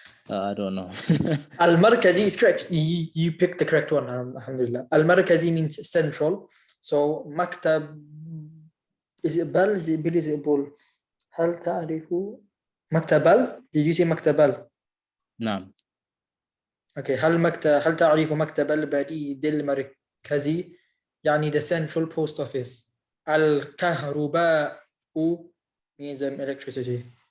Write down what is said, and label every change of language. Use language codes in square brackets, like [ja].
[en] I don't know. Al-Markazi is correct. You picked the correct one, alhamdulillah. Al-Markazi means central. So maktab, is it bal? Is it bil? Is it bul? [ar] هل تعرف مكتبل? [en] Did you say مكتبل? [ar] نعم. [en] Okay. [ar] هل تعرف مكتب البريد المركزي؟ يعني [en] the central post office. الكهرباء means electricity.